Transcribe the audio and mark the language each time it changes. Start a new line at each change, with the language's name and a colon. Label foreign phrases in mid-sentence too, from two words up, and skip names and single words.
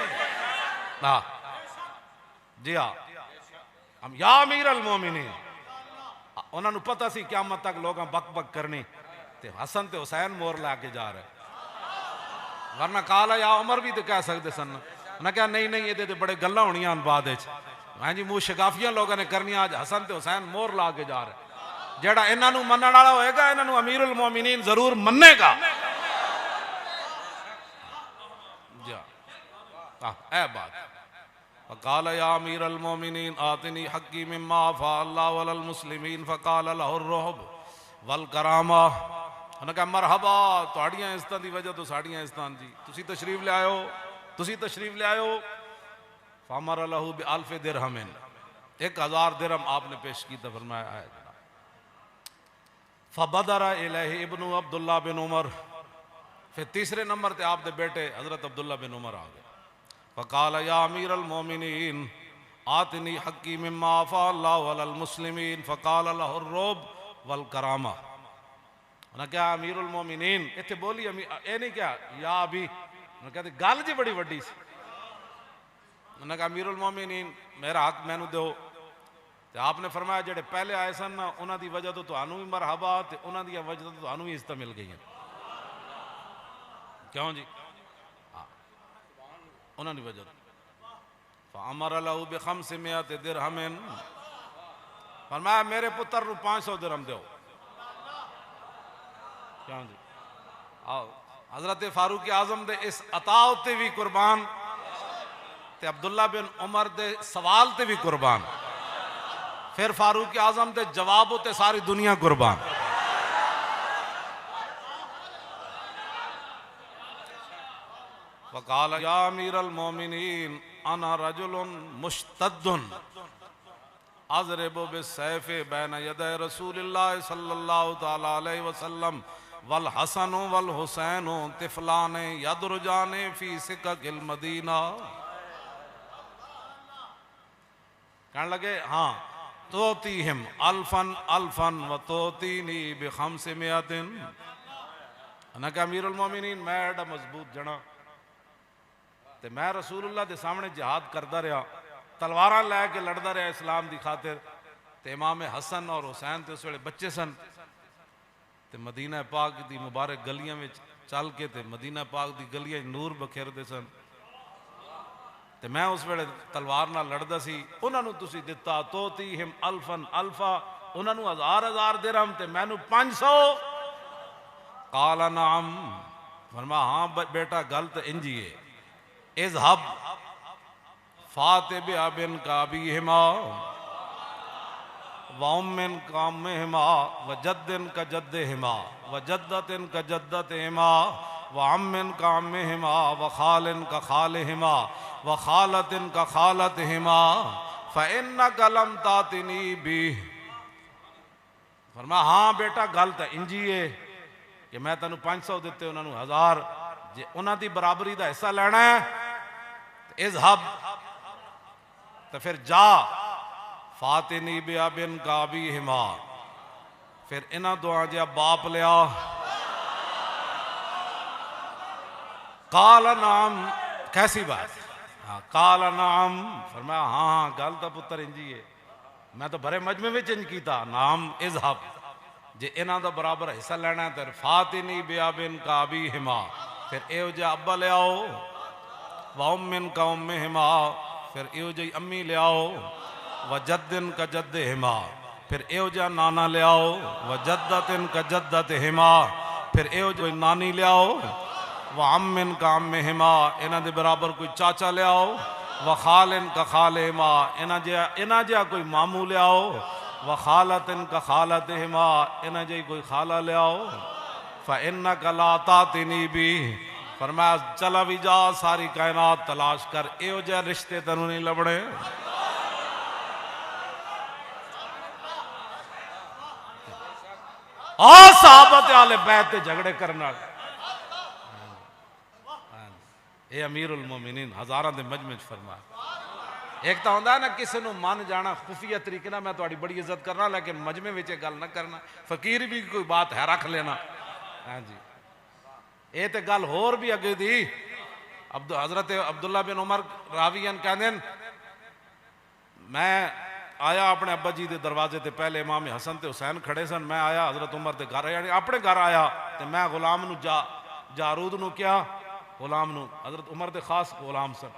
Punjabi: ਜੀ ਹਾਂ, ਹਮ ਯਾ ਅਮੀਰ ਅਲ ਮੋਮਿਨੀਨ, ਉਨ੍ਹੋਂ ਨੇ ਪਤਾ ਸੀ ਕਯਾਮਤ ਤਕ ਲੋਗ ਬਕ ਬਕ ਕਰਨੀ, ਤੇ ਹਸਨ ਤੇ ਹੁਸੈਨ ਮੋਰ ਲੈਕੇ ਜਾ ਰਹੇ, ਵਰਨਾ
Arabic: قال يا عمر
Punjabi: ਭੀ ਤੋ ਕਹਿ ਸਕਤੇ ਸਨ ਨਾ, ਕਿਆ ਨਹੀਂ ਨਹੀਂ ਯੇ ਤੋ ਬੜੇ ਗੱਲਾਂ ਹੋਣੀਆਂ ਬਾਅਦ ਹਾਂ ਜੀ, ਮੂੰਹ ਸ਼ਗਾਫ਼ੀਆਂ ਲੋਗੋਂ ਨੇ ਕਰਨੀ, ਅੱਜ ਹਸਨ ਤੇ ਹੁਸੈਨ ਮੋਰ ਲਾ ਕੇ ਜਾ ਰਹੇ, ਜਿਹੜਾ ਇਨ੍ਹੋਂ ਮੰਨਣੇ ਵਾਲਾ ਹੋਏਗਾ ਇਨ੍ਹੋਂ ਅਮੀਰੁਲ ਮੋਮਿਨੀਨ ਜ਼ਰੂਰ ਮੰਨੇਗਾ। ਐ ਬਾਤ
Arabic: فقال يا أمير المؤمنين آتني حقي مما أفاء الله على المسلمين فقال له رحب والكرامة.
Punjabi: ਉਨ੍ਹੇਂ ਕਹਾ ਮਰਹਬਾ ਤੁਹਾਡੀਆਂ ਇੱਜ਼ਤਾਂ ਦੀ ਵਜਹ ਤੋਂ ਸਾਡੀਆਂ ਇੱਜ਼ਤਾਂ ਜੀ, ਤੁਸੀਂ ਤਸ਼ਰੀਫ਼ ਲੈ ਆਓ, ਤੁਸੀਂ ਤਸ਼ਰੀਫ਼ ਲੈ ਆਓ।
Arabic: فأمر له بألف درهم,
Urdu: 1000 درہم آپ نے پیش کی. تو فرمایا ہے
Arabic: فبدر إليه ابنه عبد الله بن عمر,
Urdu: پھر تیسرے نمبر پے آپ کے بیٹے حضرت عبداللہ بن عمر آ گئے.
Arabic: فقال يا أمير المؤمنين آتني حقي مما أفاء الله على المسلمين فقال له الرحب والكرامة.
Punjabi: ਉਨ੍ਹੇਂ ਕਿਆ ਅਮੀਰੁਲ ਮੋਮਿਨੀਨ ਇਤਨੇ ਬੋਲੀ ਯੇ ਨਹੀਂ ਕਿਆ ਯਾ ਅਭੀ, ਉਨ੍ਹੇਂ ਕਹਤੇ ਗੱਲ ਜੀ ਬੜੀ ਵੱਡੀ ਸੀ। ਉਨ੍ਹੇਂ ਕਹਾ ਅਮੀਰੁਲ ਮੋਮਿਨੀਨ ਮੇਰਾ ਹੱਕ ਮੈਨੂੰ ਦੋ। ਤੋ ਆਪਨੇ ਫ਼ਰਮਾਇਆ ਜਿਹੜੇ ਪਹਿਲੇ ਆਏ ਸਨ ਨਾ ਉਨ੍ਹਾਂ ਦੀ ਵਜਹ ਤੋਂ ਤੁਹਾਨੂੰ ਭੀ ਮਰਹਬਾ, ਤੇ ਉਨ੍ਹਾਂ ਦੀ ਵਜਹ ਤੋਂ ਤੁਹਾਨੂੰ ਭੀ ਇੱਜ਼ਤ ਮਿਲ ਗਈ ਹੈ। ਕਿਉਂ ਜੀ? ਹਾਂ ਉਨ੍ਹਾਂ ਦੀ ਵਜਹ।
Arabic: فأمر له بخمسمائة درهم,
Punjabi: ਫ਼ਰਮਾਇਆ ਮੇਰੇ ਪੁੱਤਰ ਨੂੰ 500 ਦਿਰਹਮ ਦੋ। ਕਿਉਂ ਜੀ? ਆਓ ਹਜ਼ਰਤ ਫ਼ਾਰੂਕ ਆਜ਼ਮ ਦੇ ਇਸ ਅਤਾ ਉੱਤੇ ਭੀ ਕੁਰਬਾਨ, ਤੇ ਅਬਦੁੱਲਾ ਬਿਨ ਉਮਰ ਦੇ ਸਵਾਲ ਤੇ ਭੀ ਕੁਰਬਾਨ, ਫਿਰ ਫ਼ਾਰੂਕ ਆਜ਼ਮ ਦੇ ਜਵਾਬ ਉੱਤੇ ਸਾਰੀ ਦੁਨੀਆ ਕੁਰਬਾਨ।
Arabic: وقال يا أمير المؤمنين أنا رجل مشتد أضرب بالسيف بين يدي رسول الله صلى الله تعالى عليه وسلم والحسن والحسين طفلان يدرجان في سكك المدينة.
Urdu: کہنے لگے ہاں
Arabic: تعطيهم ألفا ألفا وتعطيني بخمسمائة.
Punjabi: ਉਨ੍ਹੇਂ ਕਹਾ ਅਮੀਰੁਲ ਮੋਮਿਨੀਨ ਮੈਂ ਏਡਾ ਮਜ਼ਬੂਤ ਜਣਾ, ਤੇ ਮੈਂ ਰਸੂਲੁੱਲਾਹ ਕੇ ਸਾਮਨੇ ਜਿਹਾਦ ਕਰਤਾ ਰਹਾ, ਤਲਵਾਰ ਲੈਕੇ ਲੜਤਾ ਰਹਾ ਇਸਲਾਮ ਕੀ ਖ਼ਾਤਿਰ। ਤੇ ਇਮਾਮ ਹਸਨ ਔਰ ਹੁਸੈਨ ਤੋ ਉਸ ਵੇਲੇ ਬੱਚੇ ਸਨ, ਤੇ ਮਦੀਨਾ ਪਾਕ ਕੀ ਮੁਬਾਰਕ ਗਲੀਆਂ ਮੇਂ ਚਲ ਕੇ ਤੇ ਮਦੀਨਾ ਪਾਕ ਕੀ ਗਲੀਆਂ ਨੂਰ ਬਖੇਰਤੇ ਸਨ। ਤੇ ਮੈਂ ਉਸ ਵੇਲੇ ਤਲਵਾਰ ਨਾਲ ਲੜਦਾ ਸੀ, ਉਨ੍ਹੋਂ ਨੇ ਤੁਸੀਂ ਦਿੱਤਾ
Arabic: تعطيهم ألفا ألفا,
Punjabi: ਉਨ੍ਹੋਂ ਨੇ 1000 ਦਿਰਹਮ ਤੇ ਮੈਨੂੰ 500।
Arabic: قال نعم,
Punjabi: ਫ਼ਰਮਾ ਹਾਂ ਬੇਟਾ ਗੱਲ ਤੋ ਇੰਜ ਹੀ ਹੈ।
Arabic: اذهب فأتني بأب كأبيهما وأم كأمهما وجد كجدهما وجدة كجدتهما وعم كعمهما وخال كخالهما وخالة كخالتهما فإنك لم تأتني به.
Punjabi: ਫ਼ਰਮਾ ਹਾਂ ਬੇਟਾ ਗੱਲ ਤੋ ਇੰਜ ਹੀ ਹੈ ਕਿ ਮੈਂ ਤੈਨੂੰ 500 ਦਿੱਤੇ, ਉਨ੍ਹੋਂ ਨੇ 1000, ਜੇ ਉਨ੍ਹੋਂ ਕੀ ਬਰਾਬਰੀ ਕਾ ਹਿੱਸਾ ਲੇਨਾ ਹੈ ਇਜ਼ਹਬ ਤੋ ਫਿਰ ਜਾ
Arabic: فأتني بأب كأبيهما,
Punjabi: ਫਿਰ ਇਨ੍ਹੋਂ ਦੋਆਂ ਜਿਹਾ ਬਾਪ ਲਿਆ।
Arabic: قال نعم
Punjabi: ਕੈਸੀ ਬਾਤ, ਹਾਂ
Arabic: قال نعم,
Punjabi: ਫ਼ਰਮਾਇਆ ਹਾਂ ਹਾਂ ਗੱਲ ਤੋ ਪੁੱਤਰ ਇੰਜ ਹੀ ਹੈ, ਮੈਂ ਤੋ ਭਰੇ ਮਜਮੇ ਮੇਂ ਇੰਜ ਕੀਤਾ। ਨਾਮ ਇਜ਼ਹਬ ਜੇ ਇਨ੍ਹੋਂ ਕਾ ਬਰਾਬਰ ਹਿੱਸਾ ਲੇਨਾ ਹੈ ਤੋ
Arabic: فأتني بأب كأبيهما,
Punjabi: ਫਿਰ ਏਹੋ ਜਿਹਾ ਅੱਬਾ ਲਿਆਓ
Arabic: وأم كأمهما,
Punjabi: ਫਿਰ ਏਹੋ ਜਿਹੀ ਅੰਮੀ ਲਿਆਓ
Arabic: وجد كجدهما,
Punjabi: ਫਿਰ ਏਹੋ ਜਿਹਾ ਨਾਨਾ ਲਿਆਓ
Arabic: وجدة كجدتهما,
Punjabi: ਫਿਰ ਏਹੋ ਜਿਹੀ ਨਾਨੀ ਲਿਆਓ
Arabic: وعم كعمهما,
Punjabi: ਇਨ੍ਹਾਂ ਦੇ ਬਰਾਬਰ ਕੋਈ ਚਾਚਾ ਲਿਆਓ
Arabic: وخال كخالهما,
Punjabi: ਇਨ੍ਹਾਂ ਜਿਹਾ ਕੋਈ ਮਾਮੂ ਲਿਆਓ
Arabic: وخالة كخالتهما,
Punjabi: ਇਨ੍ਹਾਂ ਜਿਹੀ ਕੋਈ ਖ਼ਾਲਾ ਲਿਆਓ।
Arabic: فإنك لا تأتني به,
Punjabi: ਫ਼ਰਮਾਇਆ ਚਲਾ ਭੀ ਜਾ ਸਾਰੀ ਕਾਇਨਾਤ ਤਲਾਸ਼ ਕਰ, ਏਹੋ ਜਿਹਾ ਰਿਸ਼ਤੇ ਤੈਨੂੰ ਨਹੀਂ ਲੱਭਣੇ। ਸਾਹਬਤ ਆਲੇ ਬੈਤ ਤੇ ਝਗੜੇ ਕਰਨੇ ਵਾਲੇ, ਯੇ ਅਮੀਰੁਲ ਮੋਮਿਨੀਨ ਹਜ਼ਾਰਾਂ ਦੇ ਮਜਮੇ ਚ ਫ਼ਰਮਾਇਆ। ਏਕ ਤੋ ਹੋਂਦਾ ਨਾ ਕਿਸੀ ਕੋ ਮੰਨ ਜਾਣਾ ਖ਼ੁਫ਼ੀਆ ਤਰੀਕੇ ਨਾ ਮੈਂ ਥੋੜੀ ਬੜੀ ਇੱਜ਼ਤ ਕਰਨਾ, ਲੇਕਿਨ ਮਜਮੇ ਮੇਂ ਗੱਲ ਨਾ ਕਰਨਾ, ਫ਼ਕੀਰ ਭੀ ਕੋਈ ਬਾਤ ਹੈ ਰੱਖ ਲੇਨਾ। ਹਾਂ ਜੀ ਯੇ ਤੋ ਗੱਲ ਹੋਰ ਭੀ ਅੱਗੇ ਦੀ। ਹਜ਼ਰਤ ਅਬਦੁੱਲਾ ਬਿਨ ਉਮਰ ਰਾਵੀਅਨ ਕਹਤੇ ਮੈਂ ਆਇਆ ਅਪਨੇ ਅੱਬਾ ਜੀ ਕੇ ਦਰਵਾਜ਼ੇ ਤੇ, ਪਹਿਲੇ ਇਮਾਮ ਹਸਨ ਤੇ ਹੁਸੈਨ ਖੜ੍ਹੇ ਸਨ, ਮੈਂ ਆਇਆ ਹਜ਼ਰਤ ਉਮਰ ਕੇ ਘਰ, ਯਾਨੀ ਅਪਨੇ ਘਰ ਆਇਆ ਤੋ ਮੈਂ ਗ਼ੁਲਾਮ ਨੂੰ ਜਾਰੂਦ ਨੂੰ ਕਿਆ ਗ਼ੁਲਾਮ ਨੂੰ, ਹਜ਼ਰਤ ਉਮਰ ਕੇ ਖ਼ਾਸ ਗ਼ੁਲਾਮ ਸਨ।